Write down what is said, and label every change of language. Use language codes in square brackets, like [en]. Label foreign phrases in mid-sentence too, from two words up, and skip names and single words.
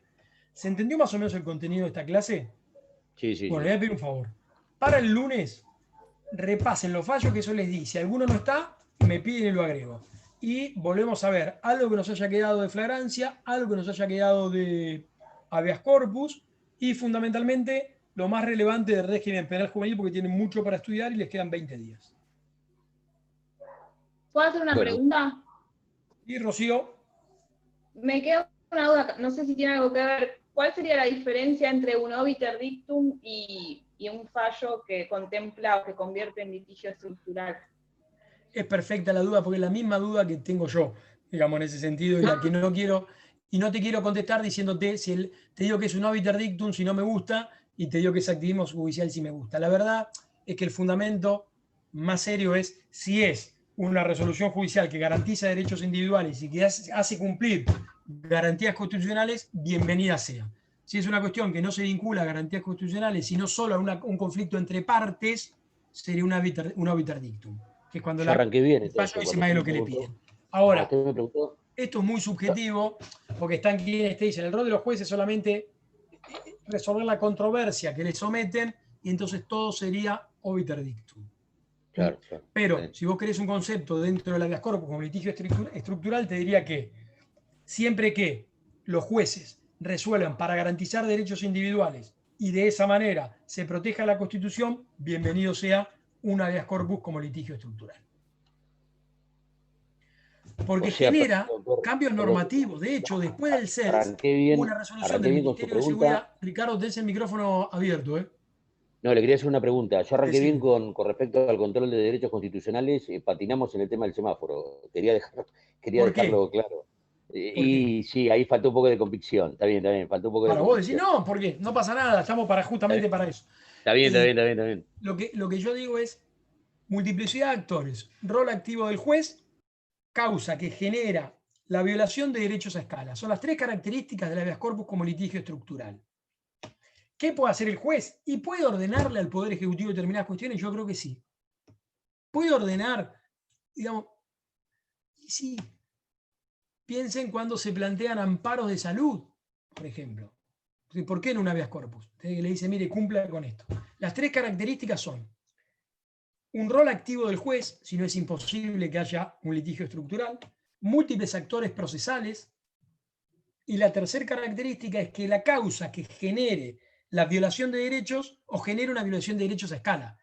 [es] ¿Se entendió más o menos el contenido de esta clase? Sí. Bueno, le voy a pedir un favor. Para el lunes, repasen los fallos que yo les di. Si alguno no está, me piden y lo agrego. Y volvemos a ver algo que nos haya quedado de flagrancia, algo que nos haya quedado de habeas corpus y fundamentalmente lo más relevante del régimen penal juvenil, porque tienen mucho para estudiar y les quedan 20 días. ¿Puedo hacer una pregunta? Y Rocío. Me queda una duda, no sé si tiene algo que ver. ¿Cuál sería la diferencia entre un [la] obiter dictum [es] y un fallo que contempla o que convierte en litigio estructural? Es perfecta la duda, porque es la misma duda que tengo yo, digamos, en ese sentido, y la que no quiero, y no te quiero contestar diciéndote, te digo que es un [la] obiter dictum [es] si no me gusta, y te digo que es activismo judicial si me gusta. La verdad es que el fundamento más serio es si es una resolución judicial que garantiza derechos individuales y que hace cumplir garantías constitucionales, bienvenida sea. Si es una cuestión que no se vincula a garantías constitucionales, sino solo a un conflicto entre partes, sería un [la] obiter dictum, [es] que es cuando yo arranqué bien, el fallo dice más de lo que le piden. Ahora, esto es muy subjetivo, porque están quienes te dicen, el rol de los jueces es solamente resolver la controversia que le someten, y entonces todo sería [la] obiter dictum. [es] Claro. Pero si vos querés un concepto dentro del habeas corpus como litigio estructural, te diría que siempre que los jueces resuelvan para garantizar derechos individuales y de esa manera se proteja la Constitución, bienvenido sea un habeas corpus como litigio estructural. Porque genera cambios normativos. De hecho, después del CELS, una resolución del Ministerio de Seguridad. Ricardo, tenés el micrófono abierto, ¿eh? No, le quería hacer una pregunta. Yo arranqué bien con respecto al control de derechos constitucionales, patinamos en el tema del semáforo. Quería dejarlo claro. Y sí, ahí faltó un poco de convicción. Está bien, faltó un poco de convicción. Vos decís, no, porque no pasa nada, estamos justamente para eso. Está bien. Lo que yo digo es multiplicidad de actores, rol activo del juez, causa que genera la violación de derechos a escala. Son las tres características del habeas corpus como litigio estructural. ¿Qué puede hacer el juez? ¿Y puede ordenarle al Poder Ejecutivo determinadas cuestiones? Yo creo que sí. Puede ordenar, digamos, y sí. Piensen cuando se plantean amparos de salud, por ejemplo. ¿Por qué en un habeas corpus? Le dice, mire, cumpla con esto. Las tres características son un rol activo del juez, si no es imposible que haya un litigio estructural, múltiples actores procesales, Y la tercera característica es que la causa que genere la violación de derechos o genere una violación de derechos a escala.